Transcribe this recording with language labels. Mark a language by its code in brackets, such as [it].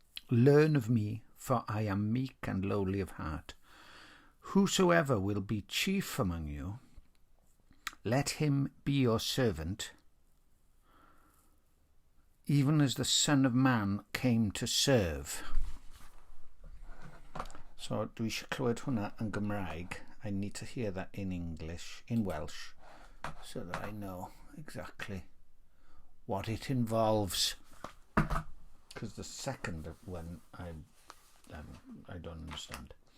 [en] Learn of me, for I am meek and lowly of heart. Whosoever will be chief among you, let him be your servant, even as the Son of Man came to serve. [cy] So, dwi eisiau clywed hwnna yn Gymraeg. [en] I need to hear that in English, in Welsh, so that I know exactly what it involves. Because the second one I don't understand.